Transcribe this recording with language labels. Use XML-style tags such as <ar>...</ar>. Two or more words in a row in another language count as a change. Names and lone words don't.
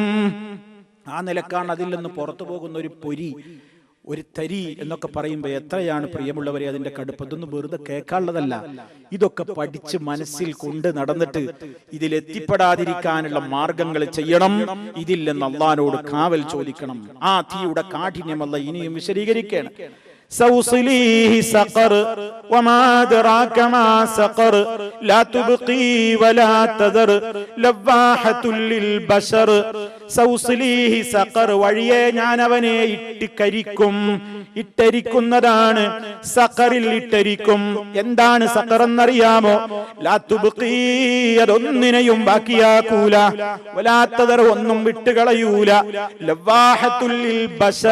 <ml>ആ നിലക്കാണ് അതിൽ നിന്ന് പുറത്തു പോകുന്ന ഒരു പൊരി, ഒരു തരി എന്നൊക്കെ പറയുമ്പോൾ എത്രയാണ് പ്രിയമുള്ളവരെ അതിന്റെ കടുപ്പം. ഇതൊന്നും വെറുതെ കേൾക്കാനുള്ളതല്ല. ഇതൊക്കെ പഠിച്ച് മനസ്സിൽ കൊണ്ട് നടന്നിട്ട് ഇതിലെത്തിപ്പെടാതിരിക്കാനുള്ള മാർഗങ്ങൾ ചെയ്യണം. ഇതിൽ നിന്ന് അല്ലാഹുവോട് കാവൽ ചോദിക്കണം. ആ തീയുടെ കാഠിന്യം അല്ലാഹു ഇനിയും വിശദീകരിക്കുകയാണ്.</ml> <ar>سأصليه سقر وما أدراك ما سقر لا تبقي ولا تذر لواحة للبشر. سأصليه سقر.</ar> <ml>വഴിയെ ഞാൻ അവനെ ഇട്ടിക്കരിക്കും. ഇട്ടരിക്കുന്നതാണ്, സഖറിൽ ഇട്ടരിക്കും. എന്താണ് സഖർ എന്നറിയാമോ?</ml> <ar>لا تبقي.</ar> <ml>അതൊന്നിനെയും ബാക്കിയാക്കൂല.</ml> <ar>ولا تذر.</ar> <ml>ഒന്നും വിട്ടുകളയൂല.</ml> <ar>لواحة للبشر.</ar>